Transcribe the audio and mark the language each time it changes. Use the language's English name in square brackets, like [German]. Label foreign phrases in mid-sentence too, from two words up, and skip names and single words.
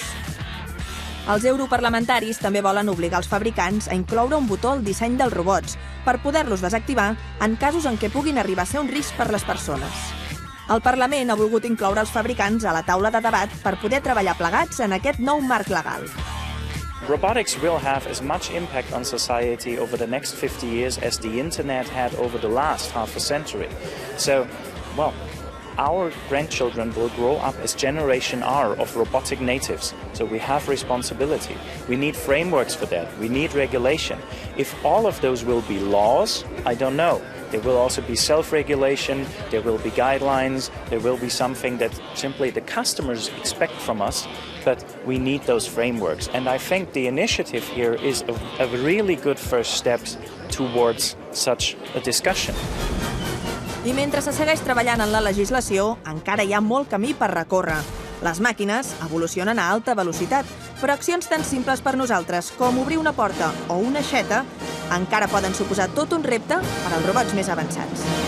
[Catalan] Els europarlamentaris també volen obligar els fabricants a incloure un botó al disseny dels robots per poder-los desactivar en casos en què puguin arribar a ser un risc per les persones. El Parlament ha volgut incloure els fabricants a la taula de debat per poder treballar plegats en aquest nou marc legal. [English] robotics will have as much impact on society over the next 50 years as the internet had over the last half a century. So, well, our grandchildren will grow up as Generation R of robotic natives. So we have responsibility. We need frameworks for that. We need regulation. If all of those will be laws, I don't know. There will also be self-regulation, there will be guidelines, there will be something that simply the customers expect from us, but we need those frameworks. And I think the initiative here is a really good first step towards such a discussion. [Catalan] I mentre se segueix treballant en la legislació, encara hi ha molt camí per recórrer. Les màquines evolucionen a alta velocitat, però accions tan simples per nosaltres com obrir una porta o una aixeta encara poden suposar tot un repte per als robots més avançats.